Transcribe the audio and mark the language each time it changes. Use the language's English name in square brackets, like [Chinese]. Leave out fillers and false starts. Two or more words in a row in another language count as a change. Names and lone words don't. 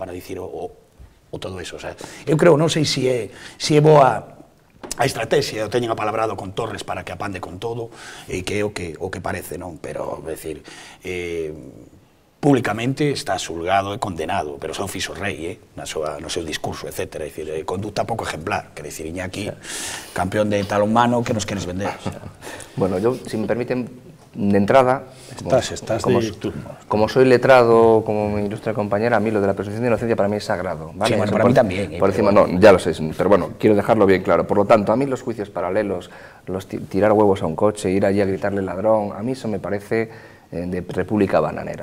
[Galician] Para dicir o todo eso, o sea, eu creo, non sei se é boa a estrategia, o teñen apalabrado con Torres para que apande con todo, que é o que parece, non? Pero, é dicir, públicamente está xulgado e condenado, pero só fixo rei, no seu discurso, etc. É dicir, conducta pouco ejemplar, [Spanish] que decir, Iñaki, campeón de talón mano, [Galician] que nos queres vender? [Spanish] Bueno, yo, si me permiten, de entrada, como soy letrado, como mi ilustre compañera, a mí lo de la presunción de inocencia para mí es sagrado, ¿vale? Sí, bueno, para mí también. Por encima, no, ya lo sé, pero bueno, quiero dejarlo bien claro. Por lo tanto, a mí los juicios paralelos, los tirar huevos a un coche, ir allí a gritarle ladrón, a mí eso me parece de república bananera.